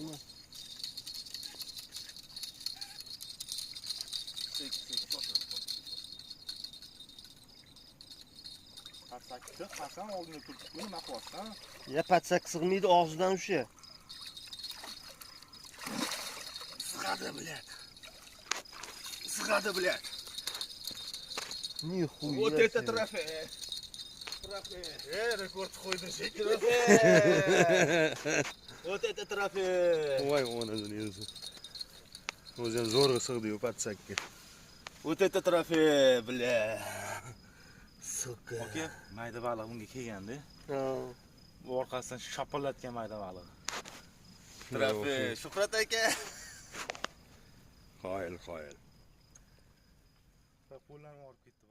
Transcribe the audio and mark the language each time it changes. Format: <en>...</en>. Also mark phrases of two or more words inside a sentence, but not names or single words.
<uz>Sekin Qarsakda qasam oldinga turib nima qilyapsan? Ya patsak sig'maydi og'zidan o'sha. Sig'adi,</uz> <ru>блядь. Нихуя. Вот это трофей.</ru> <uz>Rekord qo'ydim shekil.</uz> <ru>Вот это трофей.</ru> <uz>Voy onasini o'zi. O'zi ham zo'rg'a sig'di-yu patsakka.</uz> <ru>Вот это трофей, бля. Suka.</ru> <uz>Aka, mayda baliq bunga kelganda, Ha. bu orqasidan shapillatgan mayda baliq. Tрофей. Shuhrat aka. Qoyil. Qo'llarni olib</uz>